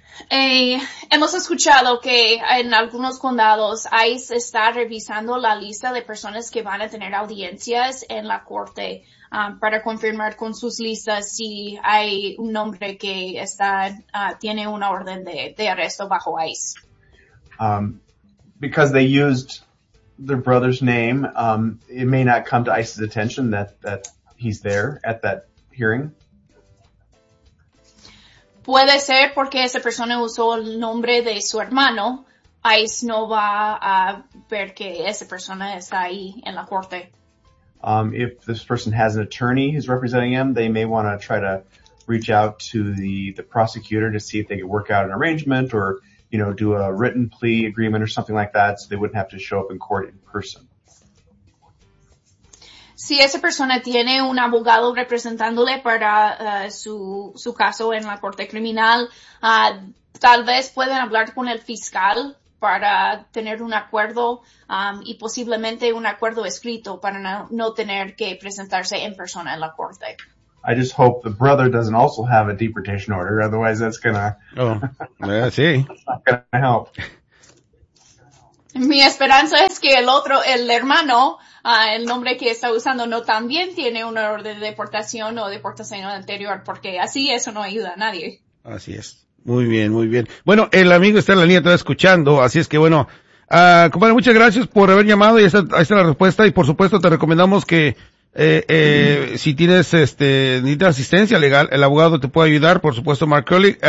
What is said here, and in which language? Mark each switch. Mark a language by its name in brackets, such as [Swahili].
[Spanish] Hemos escuchado que en algunos condados ICE está revisando la lista de personas que van a tener audiencias en la corte para confirmar con sus listas si hay un nombre que está tiene una orden de arresto bajo ICE. [English] Because they used their brother's name, it may not come to ICE's attention that he's there at that hearing. [Spanish] Puede ser porque esa persona usó el nombre de su hermano. ICE no va a ver que esa persona está ahí en la corte. [English] If this person has an attorney who's representing him, they may want to try to reach out to the prosecutor to see if they can work out an arrangement or, you know, do a written plea agreement or something like that so they wouldn't have to show up in court in person. [Spanish] Si esa persona tiene un abogado representándole para su caso en la corte criminal, tal vez pueden hablar con el fiscal para tener un acuerdo y posiblemente un acuerdo escrito para no tener que presentarse en persona en la corte. [English] I just hope the brother doesn't also have a deportation order, otherwise that's gonna... Oh, yeah, sí. That's not gonna help. [Spanish] Mi esperanza es que el otro, el hermano, el nombre que está usando, no también tiene una orden de deportación o deportación anterior, porque así eso no ayuda a nadie. Así es. Muy bien, muy bien. Bueno, el amigo está en la línea, está escuchando, así es que bueno, compadre, muchas gracias por haber llamado y esta es la respuesta, y por supuesto te recomendamos que si tienes necesitas asistencia legal, el abogado te puede ayudar, por supuesto, Mark Curley.